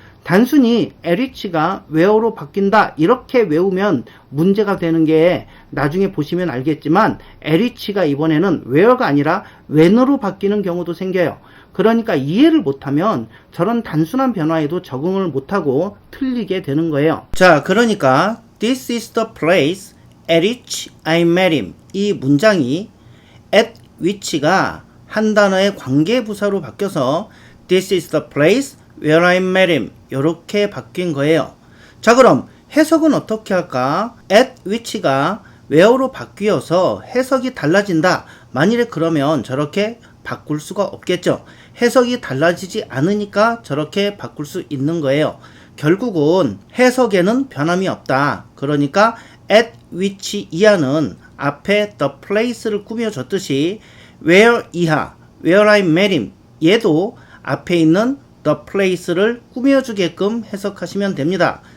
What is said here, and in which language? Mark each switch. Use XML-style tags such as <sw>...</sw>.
<ko>단순히 at which가 where로 바뀐다 이렇게 외우면 문제가 되는 게 나중에 보시면 알겠지만 at which가 이번에는 where가 아니라 when으로 바뀌는 경우도 생겨요. 그러니까 이해를 못하면 저런 단순한 변화에도 적응을 못하고 틀리게 되는 거예요. 자, 그러니까</ko> <en>This is the place at which I met him</en> <ko>이 문장이 at which가 한 단어의 관계부사로 바뀌어서</ko> <en>This is the place where I met him</en> <ko>이렇게 바뀐 거예요. 자, 그럼 해석은 어떻게 할까? at which가 where로 바뀌어서 해석이 달라진다. 만일에 그러면 저렇게 바꿀 수가 없겠죠. 해석이 달라지지 않으니까 저렇게 바꿀 수 있는 거예요. 결국은 해석에는 변함이 없다. 그러니까 at which 이하는 앞에 the place를 꾸며줬듯이 where 이하,</ko> <en>where I met him</en> <ko>얘도 앞에 있는 the place를 꾸며주게끔 해석하시면 됩니다.</ko>